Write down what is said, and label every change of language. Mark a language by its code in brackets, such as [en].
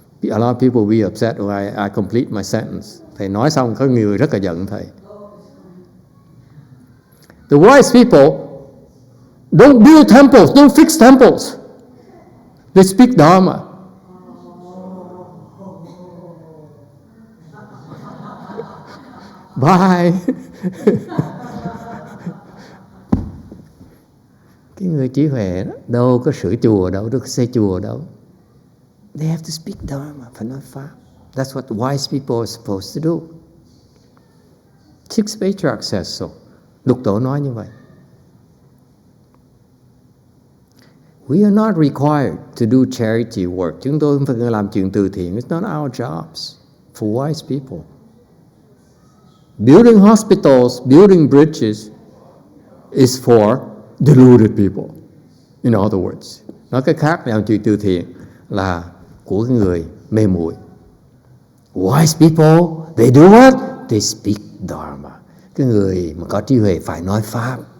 [en] A lot of people will be upset when I complete my sentence. [vi] Thầy nói xong có người rất là giận thầy. [en] The wise people don't build temples, don't fix temples. They speak Dharma. Bye. [vi] Cái người trí huệ đó, đâu có sửa chùa đâu, đâu có xây chùa đâu. [en] They have to speak Dharma, [vi] phải nói pháp. [en] That's what wise people are supposed to do. Sixth Patriarch says so. [vi] Lục Tổ nói như vậy. [en] We are not required to do charity work. [vi] Chúng tôi không phải làm chuyện từ thiện. [en] It's not our jobs for wise people. Building hospitals, building bridges is for deluded people. In other words, [vi] nói cách khác, làm chuyện từ thiện là của cái người mê muội. [en] Wise people, they do what? They speak Dharma. [vi] Cái người mà có trí huệ phải nói pháp.